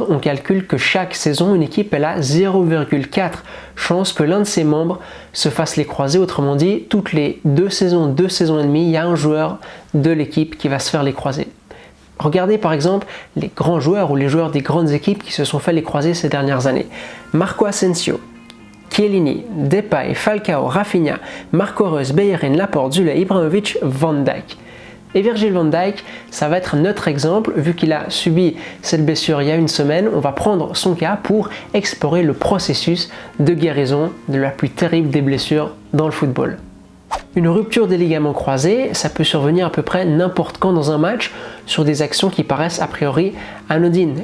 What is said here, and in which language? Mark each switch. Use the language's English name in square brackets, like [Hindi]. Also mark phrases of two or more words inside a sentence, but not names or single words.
[French] On calcule que chaque saison, une équipe elle a 0,4 chances que l'un de ses membres se fasse les croisés. Autrement dit, toutes les 2 saisons et demie, il y a un joueur de l'équipe qui va se faire les croisés. Regardez par exemple les grands joueurs ou les joueurs des grandes équipes qui se sont fait les croisés ces dernières années. Marco Asensio, Chiellini, Depay, Falcao, Rafinha, Marco Reus, Bellerin, Laporte, Zule, Ibrahimovic, Van Dijk. Et Virgil van Dijk, ça va être notre exemple, vu qu'il a subi cette blessure il y a une semaine. On va prendre son cas pour explorer le processus de guérison de la plus terrible des blessures dans le football. Une rupture des ligaments croisés, ça peut survenir à peu près n'importe quand dans un match sur des actions qui paraissent a priori anodines.